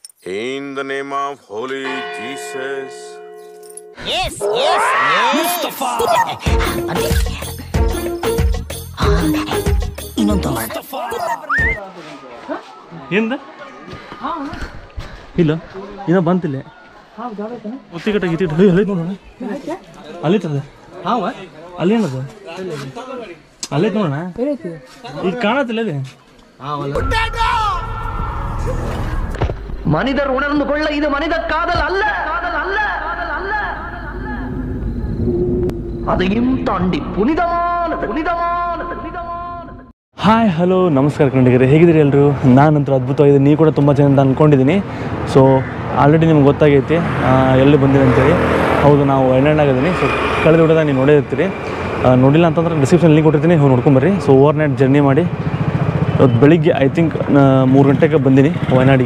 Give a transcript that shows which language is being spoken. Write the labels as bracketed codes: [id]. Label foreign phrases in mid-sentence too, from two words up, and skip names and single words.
[en] In the name of Holy Jesus. Yes, yes, yes. Mustafa. [kn] ಇನ್ನೊಂದು ಏನ್ದ ಇಲ್ಲ ಇನ್ನೂ ಬಂತಿಲ್ಲ ಒತ್ತಿಗಟ್ಟ ಗೀತಿಗಟ್ಟ ಅಲ್ಲೇ ನೋಡೋಣ ಅಲ್ಲಿತ್ತದ ಅಲ್ಲೇನದ ಅಲ್ಲೇ ನೋಡೋಣ ಈಗ ಕಾಣತ್ತಿಲ್ಲ ಅದೇ [ta] மனிதர் உணர்ந்து கொள்ள இது மனித காதல் அல்ல அதையும் தாண்டி புனிதமானது. [en] hi hello [kn] ನಮಸ್ಕಾರ ಕನ್ನಡಿಗರೇ, ಹೇಗಿದ್ದೀರಿ ಎಲ್ಲರೂ? ನಾನಂತರ ಅದ್ಭುತವಾಗಿದೆ, ನೀವು ಕೂಡ ತುಂಬ ಚೆನ್ನಾಗಿ ಅಂದ್ಕೊಂಡಿದ್ದೀನಿ. [en] so already [kn] ನಿಮ್ಗೆ ಗೊತ್ತಾಗೈತಿ ಎಲ್ಲಿ ಬಂದಿದೆ ಅಂತೇಳಿ. ಹೌದು, ನಾವು ವಯನಾಡಾಗಿದ್ದೀನಿ. ಸೊ ಕಳೆದ ವಿಡಿಯೋದಾಗ ನೀವು ನೋಡಿರ್ತೀರಿ. ನೋಡಿಲ್ಲ ಅಂತಂದ್ರೆ [en] description link [kn] ಕೊಟ್ಟಿರ್ತೀನಿ, ಹೋಗಿ ನೋಡ್ಕೊಂಬರ್ರಿ. [en] so over night journey [kn] ಮಾಡಿ ಇವತ್ತು ಬೆಳಿಗ್ಗೆ [en] I think [kn] 3 ಗಂಟೆಗೆ ಬಂದೀನಿ ವಯನಾಡಿಗೆ.